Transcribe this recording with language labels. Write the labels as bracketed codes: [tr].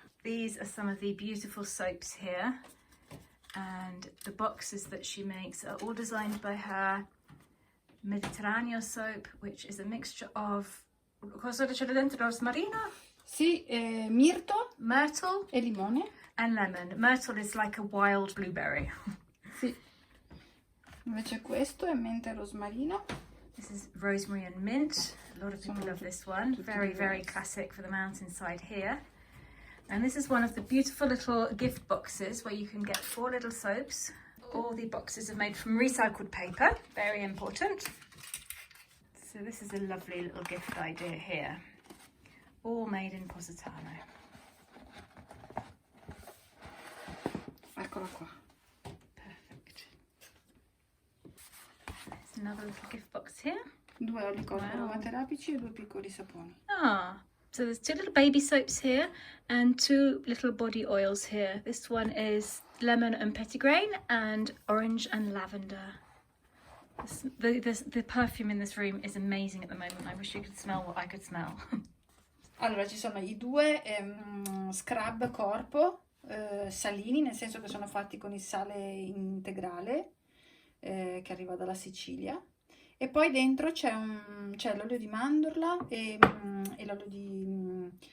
[en] These are some of the beautiful soaps here, and the boxes that she makes are all designed by her. Mediterraneo soap, which is a mixture of, [it] cosa c'è dentro? Rosmarino? Sì, mirto, [en] myrtle [it] e limone. [en] And lemon. Myrtle is like a wild blueberry. [it] Sì. Invece questo è menta e rosmarino. [en] This is rosemary and mint. A lot of people love this one. Very, very classic for the mountainside here. And this is one of the beautiful little gift boxes where you can get 4 little soaps. All the boxes are made from recycled paper. Very important. So this is a lovely little gift idea here. All made in Positano. [it] Eccola qua. [en] Perfect. There's another little gift box here. [it] 2 oli aromaterapici e 2 piccoli saponi. [en] Ah, so there's 2 little baby soaps here and 2 little body oils here. This one is lemon and petitgrain and orange and lavender. The perfume in this room is amazing at the moment. I wish you could smell what I could smell. [it] Allora, ci sono i 2 scrub corpo salini, nel senso che sono fatti con il sale integrale che arriva dalla Sicilia, e poi dentro c'è l'olio di mandorla e l'olio di